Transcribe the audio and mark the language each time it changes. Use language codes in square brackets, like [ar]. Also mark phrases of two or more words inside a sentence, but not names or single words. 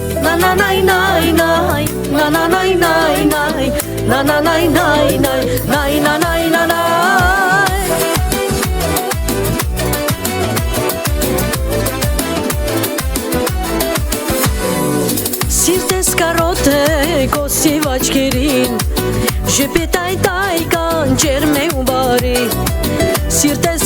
[hy] na na nay nay nay na na nay nay nay na na nay nay nay nay na nay na nay Սիրտես կարոտ է կոսիվ աչքերին Ժպետայ տայ կանջեր մե ու բարի Սիրտես